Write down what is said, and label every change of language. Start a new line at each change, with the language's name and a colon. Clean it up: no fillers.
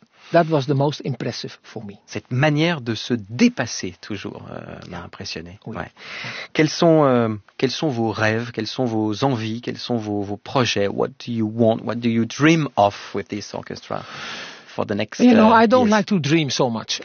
English: That was the most impressive for me.
French: Cette manière de se dépasser toujours m'a impressionné. Oui. Ouais. Quels sont vos rêves? Quelles sont vos envies? Quels sont vos projets?
English: What do you want? What do you dream of with this orchestra for the next? You know, I don't like to dream so much.